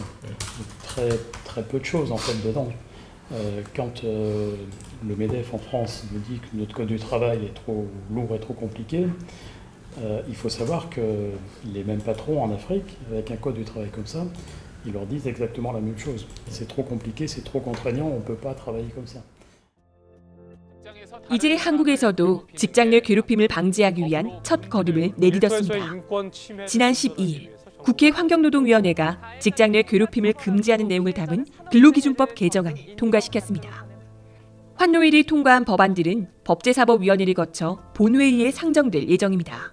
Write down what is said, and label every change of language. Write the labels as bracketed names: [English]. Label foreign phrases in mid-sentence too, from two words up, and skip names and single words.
[French] Très, très peu de choses en fait dedans. Quand le MEDEF en France nous dit que notre code du travail est trop lourd et trop compliqué, il faut savoir que les mêmes patrons en Afrique, avec un code du travail comme ça, ils leur disent exactement la même chose. C'est trop compliqué, c'est trop contraignant, on ne peut pas travailler comme ça. [Korean] 이제 한국에서도 직장 내 괴롭힘을 방지하기 위한 첫 걸음을 내딛었습니다. 지난 12일 국회 환경노동위원회가 직장 내 괴롭힘을 금지하는 내용을 담은 근로기준법 개정안을 통과시켰습니다. 환노위를 통과한 법안들은 법제사법위원회를 거쳐 본회의에 상정될 예정입니다.